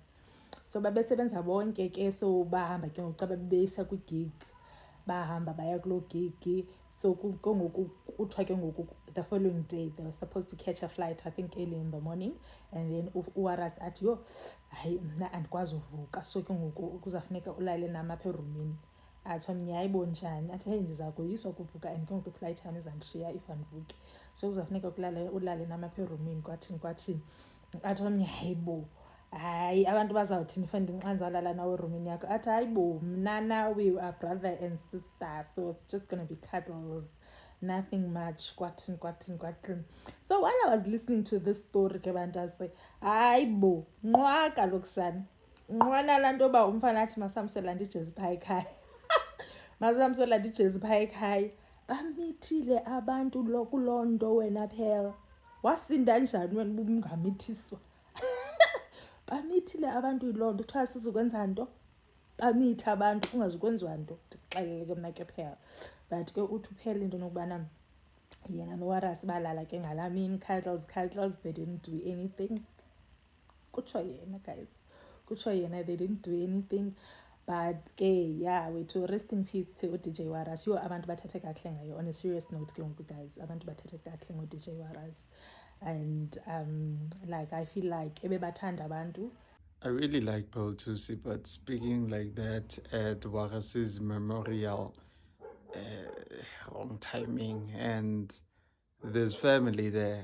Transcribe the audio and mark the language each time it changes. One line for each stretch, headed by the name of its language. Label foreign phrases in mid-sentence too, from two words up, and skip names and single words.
Xhosa: So babesebenza bonke ke, so bahamba ke ngoku xa bebeyisa kwigig bahamba baya kuloo gig. So ngoku kuthiwa ke ngoku
English: the following day they were supposed to catch a flight, I think early in the morning, and then
Xhosa: uWarras athi yo hayi mna andikwazi uvuka, so ke ngoku kuzafuneka ulale nam apha erumini. Athi omnye hayibo njani, athi heyi ndiza koyiswa kuvuka and ke ngoku iflight yam izandishiya if andivuki, so kuzafuneka ulale nam apha erumini kwathini. Athi omnye hayibo hayi abantu bazawuthini fanele ndinxanzalala nawe erumini yakho. Athi hayibo mna nawe
English: we are brother and sister, so it's just gonna be cuddles, nothing much kwathini. So while I was listening to this story
Xhosa: ke bantase hayibo nqwa kaloku sana nqwa nalaa nto yoba umfana athi masamsela ndijezi phaa ekhaya masamsela ndijezi phaa ekhaya. Bamithile abantu kuloo nto wena phela wasinda njani wena ubungamithiswa bamithile abantu yiloo nto kuthiwa sizokwenza nto bamitha abantu kungazukwenziwa nto ndikuxelele ke mna ke phela. But ke uthi uphela into nokubana yena noWarras balala ke ngalaa mini cuddles,
English: they didn't do anything.
Xhosa: Kutsho yena guys, kutsho yena
English: they didn't do anything. But ke yeah, to rest in peace to DJ Warras.
Xhosa: Yo abantu bathethe kahle ngayo.
English: On a serious note
Xhosa: ke ngoku guys, abantu bathethe kahle ngo-DJ Warras,
English: and like I feel like
Xhosa: ebebathanda abantu.
English: I really like Pearl Thusi, but speaking like that at Warras's memorial, wrong timing, and there's family there.